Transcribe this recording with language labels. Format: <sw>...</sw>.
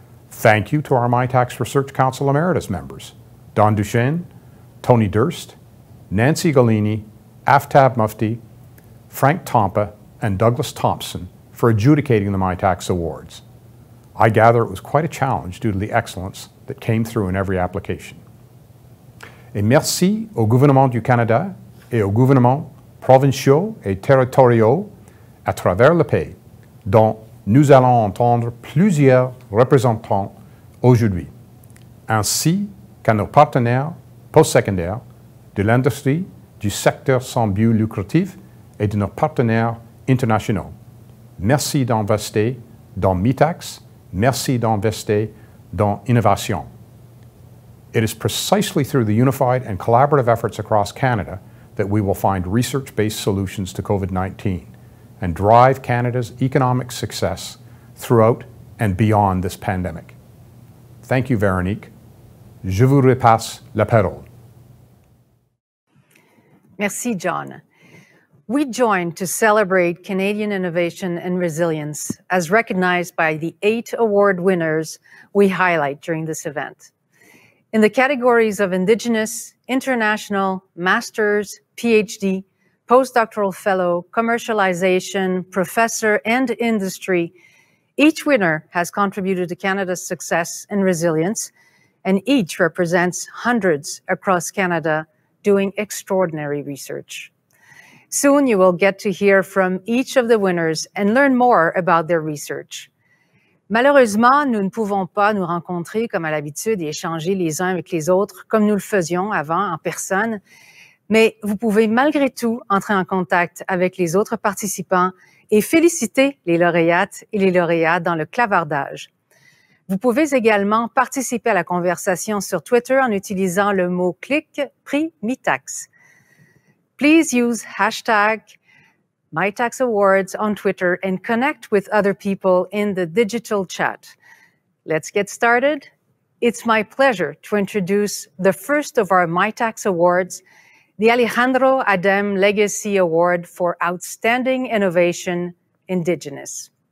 <en>Thank you to our Mitacs Research Council Emeritus members, Don Duchesne, Tony Durst, Nancy Golini, Aftab Mufti, Frank Tompa, and Douglas Thompson for adjudicating the Mitacs Awards. I gather it was quite a challenge due to the excellence that came through in every application.</en> <fr>Et merci au gouvernement du Canada et aux gouvernements provinciaux et territoriaux à travers le pays, dont nous allons entendre plusieurs représentants aujourd'hui, ainsi qu'à nos partenaires postsecondaires de l'industrie, du secteur sans but lucratif et de nos partenaires internationaux. Merci d'investir dans Mitacs, merci d'investir dans innovation.</fr> <en>It is precisely through the unified and collaborative efforts across Canada that we will find research-based solutions to COVID-19 and drive Canada's economic success throughout and beyond this pandemic. Thank you, Véronique.</en> <fr>Je vous repasse la parole. Merci, John.</fr> <en>We join to celebrate Canadian innovation and resilience as recognized by the 8 award winners we highlight during this event. In the categories of Indigenous, International, Masters, PhD, Postdoctoral Fellow, Commercialization, Professor, and Industry, each winner has contributed to Canada's success and resilience, and each represents hundreds across Canada doing extraordinary research. Soon you will get to hear from each of the winners and learn more about their research.</en> <fr>Malheureusement, nous ne pouvons pas nous rencontrer comme à l'habitude et échanger les uns avec les autres comme nous le faisions avant en personne, mais vous pouvez malgré tout entrer en contact avec les autres participants et féliciter les lauréates et les lauréats dans le clavardage. Vous pouvez également participer à la conversation sur Twitter en utilisant le mot-clic Prix Mitacs.</fr> <en>Please use hashtag Mitacs Awards on Twitter and connect with other people in the digital chat. Let's get started. It's my pleasure to introduce the first of our Mitacs Awards, the Alejandro Adem Legacy Award for Outstanding Innovation, Indigenous.</en>